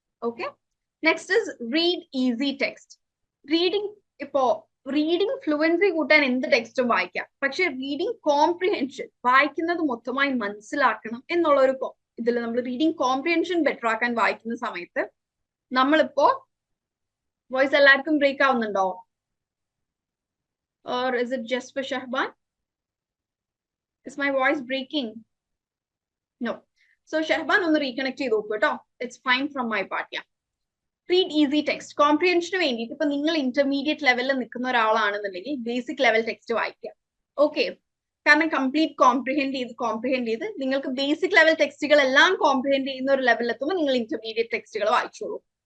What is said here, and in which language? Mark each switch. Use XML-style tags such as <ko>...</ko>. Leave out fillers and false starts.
<ml>Okay,</ml> <en>Next is read easy text.</en> <ml>Reading, ഇപ്പോ reading fluency കൂട്ടാൻ എന്ത് ടെക്സ്റ്റും വായിക്കാം, പക്ഷെ റീഡിങ് കോംപ്രിഹെൻഷൻ, വായിക്കുന്നത് മൊത്തമായി മനസ്സിലാക്കണം എന്നുള്ള ഒരു ഇതിൽ നമ്മൾ റീഡിങ് കോംപ്രിഹെൻഷൻ ബെറ്റർ ആക്കാൻ വായിക്കുന്ന സമയത്ത് നമ്മളിപ്പോ വോയിസ് എല്ലാവർക്കും ബ്രേക്ക് ആവുന്നുണ്ടോ?</ml> <en>Or is it just for Shahban? Is my voice breaking? No. So Shahban</en> <ml>ഒന്ന് റീകണക്ട് ചെയ്ത് നോക്കൂ കേട്ടോ.</ml> <en>It's fine from my part. Yeah. Read easy text.</en> <ml>കോംപ്രിഹെൻഷന് വേണ്ടിയിട്ട് ഇപ്പൊ നിങ്ങൾ ഇന്റർമീഡിയറ്റ് ലെവലിൽ നിൽക്കുന്ന ഒരാളാണെന്നുണ്ടെങ്കിൽ ബേസിക് ലെവൽ ടെക്സ്റ്റ് വായിക്കുക. ഓക്കെ, കാരണം കംപ്ലീറ്റ് കോംപ്രിഹെൻഡ് ചെയ്ത് നിങ്ങൾക്ക് ബേസിക് ലെവൽ ടെക്സ്റ്റുകൾ എല്ലാം കോംപ്രിഹെൻഡ് ചെയ്യുന്ന ഒരു ലെവലിൽ എത്തുമ്പോൾ നിങ്ങൾ ഇന്റർമീഡിയറ്റ് ടെക്സ്റ്റുകൾ വായിച്ചോളൂ.</ml>